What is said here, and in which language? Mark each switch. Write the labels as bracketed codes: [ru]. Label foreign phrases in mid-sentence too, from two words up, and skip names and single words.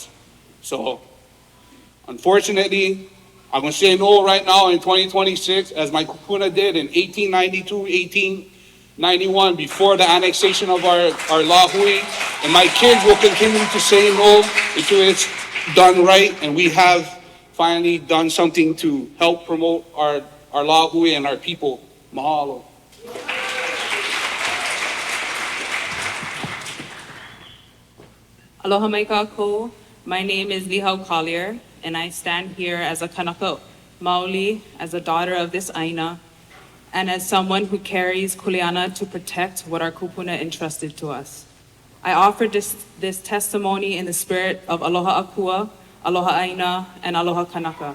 [en] So, unfortunately, I'm gonna say no right now in 2026, as my kupuna did in 1892, 1891, before the annexation of our Lahui. And my kids will continue to say no until it's done right, and we have finally done something to help promote our Lahui and our people. Mahalo. [haw] Aloha mai kākou. [en] My name is Lihau Collier, and I stand here as a [haw] Kanaka Maoli, [en] as a daughter of this Aina, and as someone who carries kuleana to protect what our kupuna entrusted to us. I offer this testimony in the spirit of [haw] Aloha Akua, Aloha Aina, [en] and [haw] Aloha Kanaka.